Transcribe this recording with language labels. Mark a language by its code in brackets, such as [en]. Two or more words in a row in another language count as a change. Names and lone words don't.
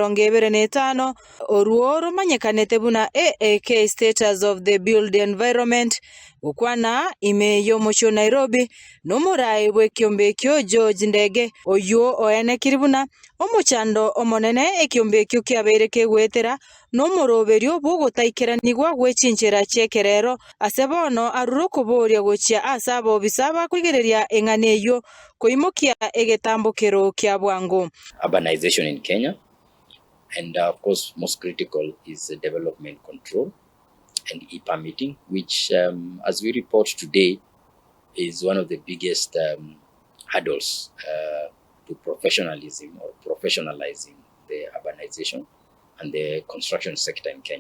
[guz] 2025 oruo rumanyekanete buna AAK Status of the Build Environment ukwana ime yo mucho Nairobi no murayi bw'ekiombe kyo George Ndege oyo oene kiribuna omuchando omonene ekiombe kyo kyabere kegwetera no moroberio bugutaikiranigwa gwechinchera chekerero asebono arurukuburia gochia asabo bisaba kwigereria enganeyo koimukia egetambukero kya bwangu. [en] Urbanization in Kenya, and of course most critical is development control and e-permitting, which as we report today is one of the biggest hurdles to professionalism or professionalizing the urbanization and the construction sector in Kenya.